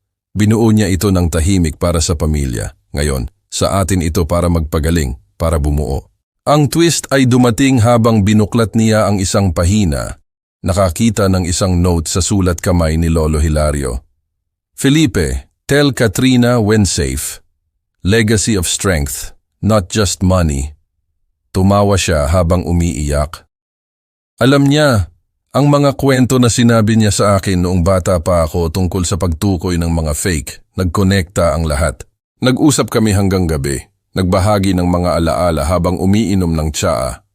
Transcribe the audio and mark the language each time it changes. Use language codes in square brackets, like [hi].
[tl] Binuo niya ito ng tahimik para sa pamilya. Ngayon, sa atin ito para magpagaling, para bumuo. Ang twist ay dumating habang binuklat niya ang isang pahina. Nakakita ng isang note sa sulat kamay ni Lolo Hilario. [en] Felipe, tell Katrina when safe. Legacy of strength, not just money. [tl] Tumawa siya habang umiiyak. Alam niya, ang mga kwento na sinabi niya sa akin noong bata pa ako tungkol sa pagtukoy ng mga fake, nagkonekta ang lahat. Nag-usap kami hanggang gabi, nagbahagi ng mga alaala habang umiinom ng tsaa.